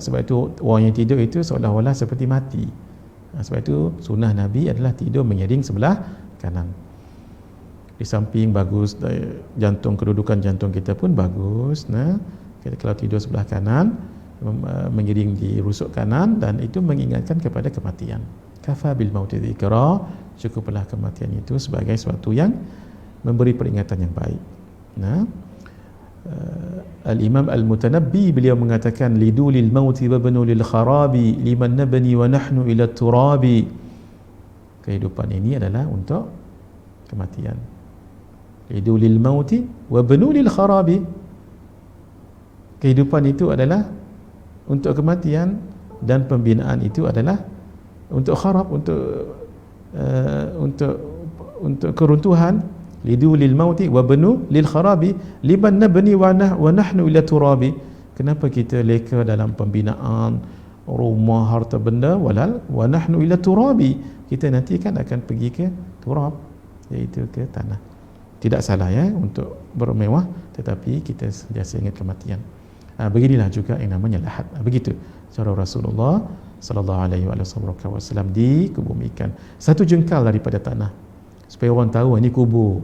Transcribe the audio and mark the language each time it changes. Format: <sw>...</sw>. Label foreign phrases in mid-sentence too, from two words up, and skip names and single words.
<ms>Sebab itu orang yang tidur itu seolah-olah seperti mati. Sebab itu sunnah Nabi adalah tidur menyiring sebelah kanan. Di samping bagus, jantung, kedudukan jantung kita pun bagus. Kita kalau tidur sebelah kanan, mengiring di rusuk kanan, dan itu mengingatkan kepada kematian.</ms> <ar>كفى بالموت ذكرا,</ar> <ms>cukuplah kematian itu sebagai suatu yang memberi peringatan yang baik. Al-Imam Al-Mutanabbi beliau mengatakan</ms> <ar>لدوا للموت وابنوا للخراب لمن نبني ونحن إلى تراب.</ar> <ms>Kehidupan ini adalah untuk kematian.</ms> <ar>لدوا للموت وابنوا للخراب.</ar> <ms>Kehidupan itu adalah untuk kematian, dan pembinaan itu adalah untuk kharab, untuk keruntuhan.</ms> <ar>لدوا للموت وابنوا للخراب لمن نبني ونحن إلى تراب.</ar> <ms>Kenapa kita leka dalam pembinaan rumah, harta benda,</ms> <ar>ولل ونحن إلى تراب,</ar> <ms>kita nanti kan akan pergi ke turab, iaitu ke tanah. Tidak salah untuk bermewah, tetapi kita sentiasa ingat kematian. Beginilah juga yang namanya lahad. Begitu cara Rasulullah</ms> <ar>صلى الله عليه وسلم</ar> <ms>dikebumikan 1 jengkal daripada tanah, supaya orang tahu ini kubur.</ms>